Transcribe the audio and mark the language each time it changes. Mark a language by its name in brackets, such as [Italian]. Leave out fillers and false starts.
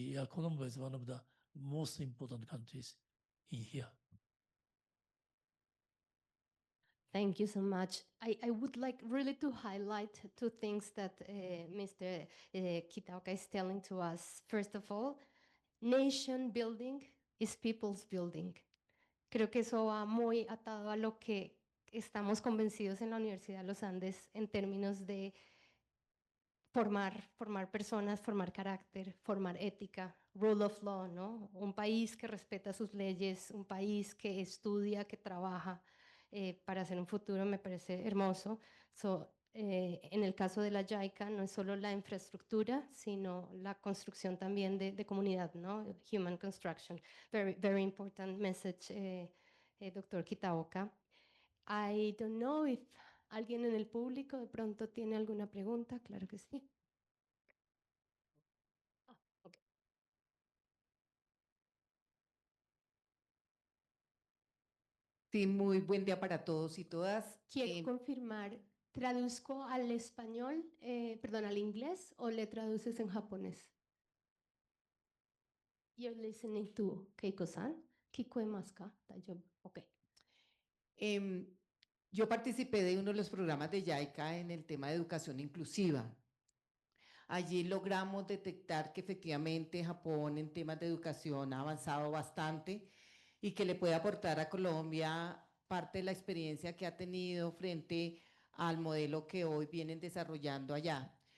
[English] Colombia is one of the most important countries in here. Thank you so much. I would like really to highlight two things that Mr. Kitaoka is telling to us. First of all, nation building is people's building. [Spanish] Creo que eso va muy atado a lo que estamos convencidos en la Universidad de los Andes en términos de formar personas, formar carácter, formar ética, [English] rule of law, [Spanish] ¿no? Un país que respeta sus leyes, un país que estudia, que trabaja para hacer un futuro, me parece hermoso. En el caso de la JICA no es solo la infraestructura, sino la construcción también de comunidad, ¿no? [English] Human construction. Very, very important message, Dr. Kitaoka. I don't know if [Spanish] alguien en el público de pronto tiene alguna pregunta. Claro que sí. [English] Okay. [Spanish] Sí, muy buen día para todos y todas. Quiero confirmar, ¿traduzco al español, perdón, al inglés o le traduces en japonés? [English] You're listening to Keiko-san. [Japanese] Kikoemasu ka? Daijoubu. Okay. [Spanish] Yo participé de uno de los programas de JICA en el tema de educación inclusiva. Allí logramos detectar que efectivamente Japón en temas de educación ha avanzado bastante y que le puede aportar a Colombia parte de la experiencia que ha tenido frente al modelo que hoy vienen desarrollando allá.